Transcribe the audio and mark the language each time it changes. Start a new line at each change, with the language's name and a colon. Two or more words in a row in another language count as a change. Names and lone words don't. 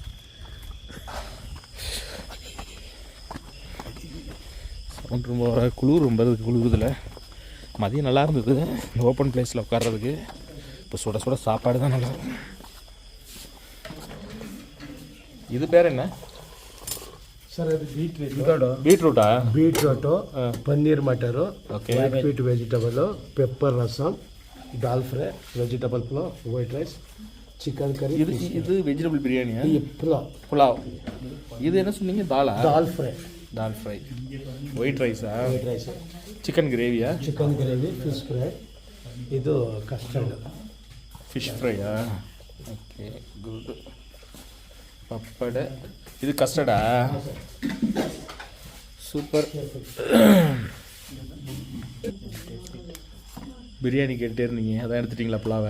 Tamil: சவுண்ட் ரொம்ப குளிர், ரொம்ப குளிருதில்ல. மதியம் நல்லா இருந்தது இந்த
English: open place
Tamil: உட்கார்றதுக்கு. இப்போ சுட சுட சாப்பாடு தான் நல்லாயிருக்கும். இது பேர் என்ன?
Kannada: ಸರ್ ಅದು ಬೀಟ್ರೂಟು
Tamil: பீட்ரூட்டா
Kannada: ಬೀಟ್ರೂಟು ಪನ್ನೀರ್ ಮಟರು
English: Okay. white sweet vegetable pepper rasam dal fry vegetable pulao white rice chicken curry
Tamil: இது இது வெஜிடபிள் பிரியாணியா
Kannada: ಪಲಾವ್
Tamil: புலாவ் இது என்ன சொன்னீங்க தாலா
Kannada: ದಾಲ್ ಫ್ರೈ
Tamil: தால் ஃப்ரை ஒயிட் ரைஸா
English: white rice
Tamil: சிக்கன் கிரேவியா
English: chicken gravy fish fry ಇದು ಕಸ್ಟರ್ಡ್
Tamil: ஃபிஷ் ஃப்ரையா
English: okay good
Tamil: பப்படை இது கஸ்டர்டா சூப்பர் பிரியாணி கேட்டே இருந்தீங்க அதான் எடுத்துட்டீங்களா புலாவை